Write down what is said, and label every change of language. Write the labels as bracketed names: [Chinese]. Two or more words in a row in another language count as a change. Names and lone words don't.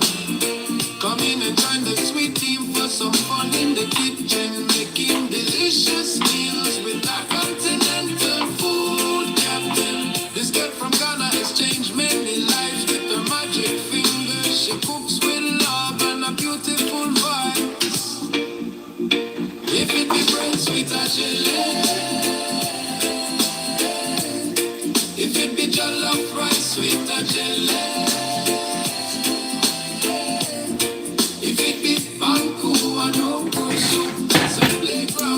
[English] Come in and join the sweet team for some fun in the kitchen, making delicious meals with our continental food captain. This girl from Ghana has changed many lives with her magic fingers. She cooks with love and a beautiful voice. If it be bread, sweet Adjeley. If it be jollof rice, sweet Adjeley. If it be banku and okra soup, that's a playground.